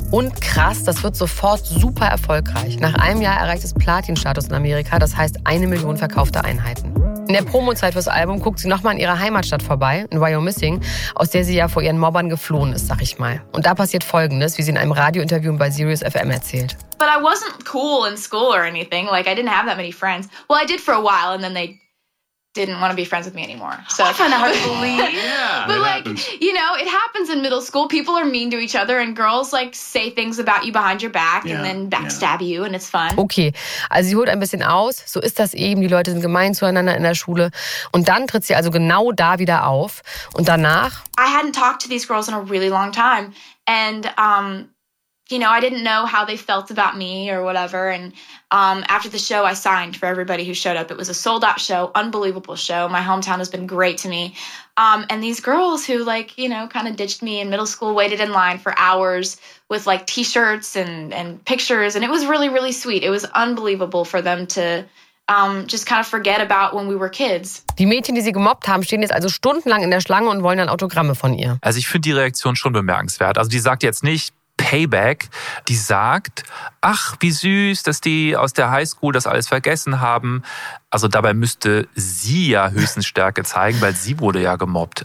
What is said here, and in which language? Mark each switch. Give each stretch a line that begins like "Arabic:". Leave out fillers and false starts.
German: Und krass, das wird sofort super erfolgreich. Nach einem Jahr erreicht es Platin-Status in Amerika, das heißt 1 Million verkaufte Einheiten. In der Promo-Zeit fürs Album guckt sie nochmal in ihrer Heimatstadt vorbei, in Wyomissing, aus der sie ja vor ihren Mobbern geflohen ist, sag ich mal. Und da passiert Folgendes, wie sie in einem Radiointerview bei Sirius FM erzählt.
English: But I wasn't cool in school or anything. Like, I didn't have that many friends. Well, I did for a while and then they didn't want to be friends with me anymore. So I kind of hard to believe. Yeah, but like, happens. You know, it happens in middle school. People are mean to each other and girls like say things about you behind your back, yeah, and then backstab, yeah, you and it's fun.
German: Okay, also sie holt ein bisschen aus. So ist das eben. Die Leute sind gemein zueinander in der Schule. Und dann tritt sie also genau da wieder auf. Und danach?
English: I hadn't talked to these girls in a really long time. And, you know, I didn't know how they felt about me or whatever. And after the show, I signed for everybody who showed up. It was a sold-out show, unbelievable show. My hometown has been great to me. And these girls who, like, you know, kind of ditched me in middle school, waited in line for hours with, like, T-shirts and pictures. And it was really, really sweet. It was unbelievable for them to just kind of forget about when we were kids.
German: Die Mädchen, die sie gemobbt haben, stehen jetzt also stundenlang in der Schlange und wollen dann Autogramme von ihr. Also ich finde die Reaktion schon bemerkenswert. Also die sagt jetzt nicht Payback, die sagt, ach, wie süß, dass die aus der Highschool das alles vergessen haben. Also dabei müsste sie ja höchstens Stärke zeigen, weil sie wurde ja gemobbt.